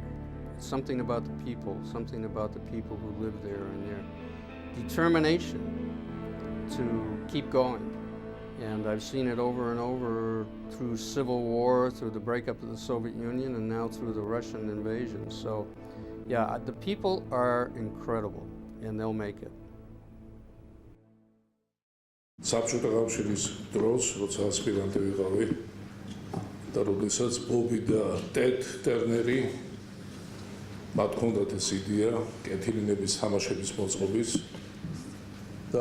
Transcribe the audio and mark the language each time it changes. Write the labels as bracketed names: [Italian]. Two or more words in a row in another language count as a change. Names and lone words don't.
[English] It's something about the people who live there and their determination to keep going. And I've seen it over and over through Civil War, through the breakup of the Soviet Union, and now through the Russian invasion. So, yeah, the people are incredible, and they'll make it. [Georgian] საბჭოთა კავშირის დროს, როცა ასპირანტი ვიყავი და როდესაც ბობი და ტედ ტერნერი მათ ჰქონდათ ეს იდეა კეთილინების თამაშების მოწყობის და